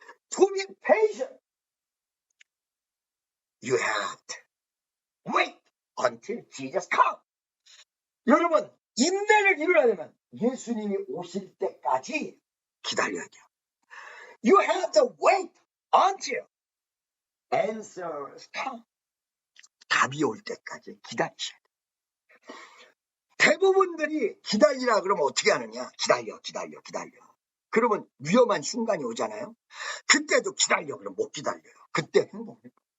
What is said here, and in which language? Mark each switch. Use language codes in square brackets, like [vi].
[en] To be patient, you have to wait until Jesus comes. [ko] 여러분, 인내를 이루려면 예수님이 오실 때까지 기다려야 돼요. [en] You have to wait until answers come. [ko] 답이 올 때까지 기다리셔야 돼요. 대부분들이 기다리라 그러면 어떻게 하느냐? 기다려. 그러면 위험한 순간이 오잖아요. 그때도 기다려. 그러면 못 기다려요. 그때 행복해요.